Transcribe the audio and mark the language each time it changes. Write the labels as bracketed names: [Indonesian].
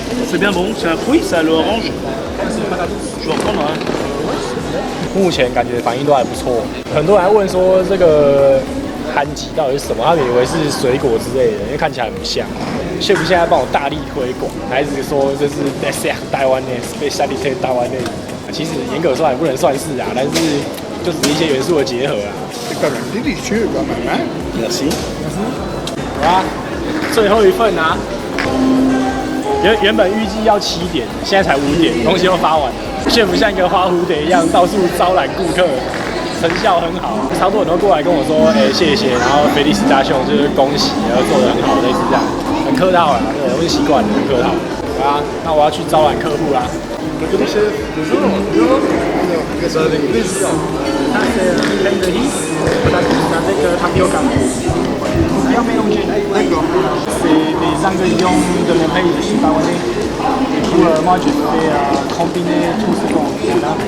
[French] C'est bien bon, c'est un fruit, ça, l'orange. Je vais en prendre un. [Chinese] 目前感觉反应都还不错，很多人还问说这个韩吉到底是什么，他们以为是水果之类的，因为看起来很不像。 Chef 现在帮我大力推广，还是说这是 dessert 台湾的 specialty 台湾的，其实严格说来不能算是啊，但是就只是一些元素的结合啊。 [French] C'est quand même délicieux quand même, hein? Merci. [Chinese] 好啊，最后一份啊，原本预计要7点，现在才5点，东西都发完了。 Chef 像一个花蝴蝶一样到处招揽顾客，成效很好。超多人都过来跟我说，谢谢，然后菲利斯大秀就是恭喜，然后做得很好，类似这样，很客套啦，对，我是习惯了，很客套。好啊，那我要去招揽客户啦。 [French] Bonjour chef. Bonjour. Bonjour. Ça avec plaisir. Ça c'est crème de riz, avec tapioca. Bien mélangé. D'accord. C'est des ingrédients de mon pays, je suis taïwanais. Du coup, moi je fais combiner tout ce qu'on a.